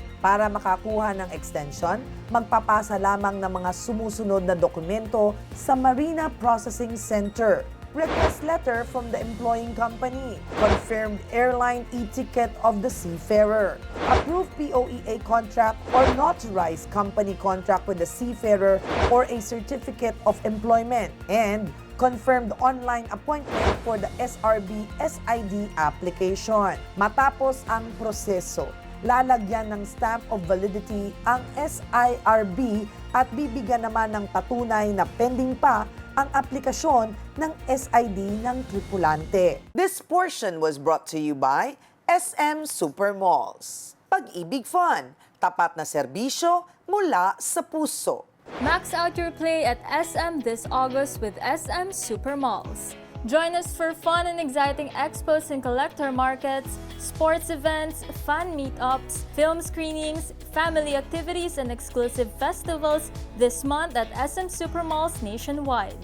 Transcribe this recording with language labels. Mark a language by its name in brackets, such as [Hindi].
[Filipino] Para makakuha ng extension, magpapasa lamang ng mga sumusunod na dokumento sa Marina Processing Center. [English] Request letter from the employing company, confirmed airline e-ticket of the seafarer, approved POEA contract or notarized company contract with the seafarer or a certificate of employment, and confirmed online appointment for the SRB SID application. [Filipino] Matapos ang proseso, lalagyan ng stamp of validity ang SIRB at bibigyan naman ng patunay na pending pa ang aplikasyon ng SID ng tripulante. [English] This portion was brought to you by SM Supermalls. [Filipino] Pag-ibig Fun, tapat na serbisyo mula sa puso. [English] Max out your play at SM this August with SM Supermalls. Join us for fun and exciting expos and collector markets, sports events, fan meetups, film screenings, family activities, and exclusive festivals this month at SM Supermalls nationwide.